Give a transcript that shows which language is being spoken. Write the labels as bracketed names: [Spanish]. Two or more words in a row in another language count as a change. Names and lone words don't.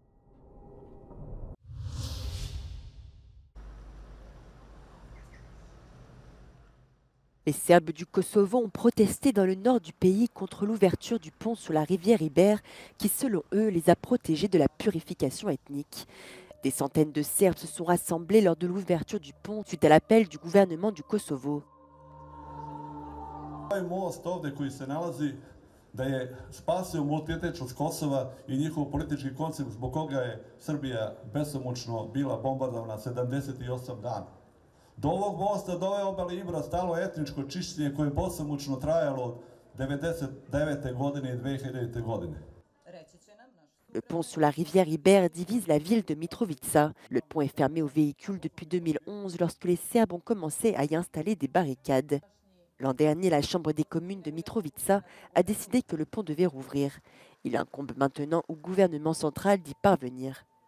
[French] Les Serbes du Kosovo ont protesté dans le nord du pays contre l'ouverture du pont sur la rivière Iber qui, selon eux, les a protégés de la purification ethnique. Des centaines de Serbes se sont rassemblés lors de l'ouverture du pont suite à l'appel du gouvernement du Kosovo. [Serbian] Da je spasio multietničnost Kosova i njihov politički koncept zbog koga je Srbija besomučno bila bombardovana 78 dana. Do ovog mosta, do ove obale Ibra stalo etničko čišćenje koje je besomučno trajalo od 1999. godine i 2000. godine. [French] Le pont sur la rivière Iber divise la ville de Mitrovica. Le pont est fermé aux véhicules depuis 2011 lorsque les Serbes ont commencé à y installer des barricades. L'an dernier, la Chambre des communes de Mitrovica a décidé que le pont devait rouvrir. Il incombe maintenant au gouvernement central d'y parvenir.